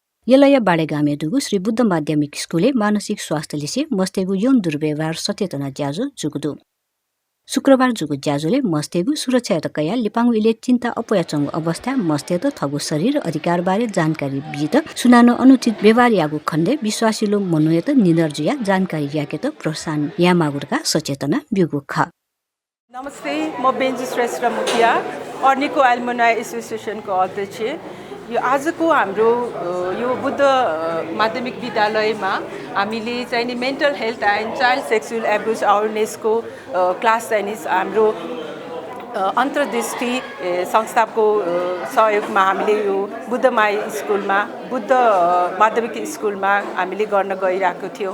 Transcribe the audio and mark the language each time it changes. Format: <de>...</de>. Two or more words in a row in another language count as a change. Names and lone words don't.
<new>यलय बाडेगामे दुगु श्री बुद्ध माध्यमिक स्कुले मानसिक स्वास्थ्य लिसे मस्तेगु यौन दुर्व्यवहार सचेतना ज्याजो जुगुदु शुक्रबार जुगु ज्याजोले मस्तेगु सुरक्षा तकया लिपाङु इले चिन्ता अपयाचंग अवस्था मस्तेद थगु शरीर अधिकार बारे जानकारी बिजित सुनानो अनुचित व्यवहार यागु खण्डे विश्वासिलो मनोयत निदर्जिया जानकारी याकेत प्रोत्साहन यामागुरका सचेतना बिगु ख।</new> <ne>नमस्ते, म बेन्जी श्रेष्ठ मुखिया अर्निको एल्युमनाई एसोसिएसनको अध्यक्ष। यो आजको हाम्रो यो बुद्ध माध्यमिक विद्यालयमा हामीले चाहिँ नि</ne> <en>mental health and child sexual abuse awareness class</en> <ne>चाहिँ नि हाम्रो अन्तर्दृष्टि संस्थाको सहयोगमा हामीले यो बुद्ध माध्यमिक स्कुलमा हामीले गर्न गइरहेको थियौँ।</ne>